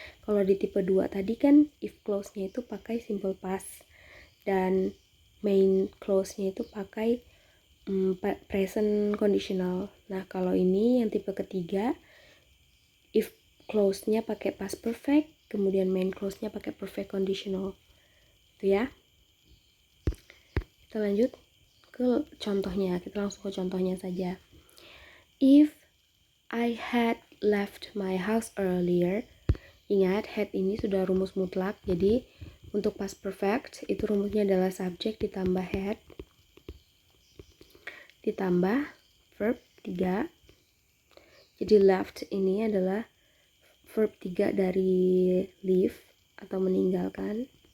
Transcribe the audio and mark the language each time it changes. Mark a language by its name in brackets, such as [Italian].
[Indonesian] Kalau di tipe 2 tadi kan if clause-nya itu pakai simple past dan main clause-nya itu pakai present conditional. Nah, kalau ini yang tipe ketiga, if clause-nya pakai past perfect, kemudian main clause-nya pakai perfect conditional. Itu ya. Kita lanjut ke contohnya. Kita langsung ke contohnya saja. [English] If I had left my house earlier. [Indonesian] Ingat, had ini sudah rumus mutlak. Jadi, untuk past perfect, itu rumusnya adalah subject ditambah had ditambah verb 3. Jadi left ini adalah verb 3 dari leave atau meninggalkan.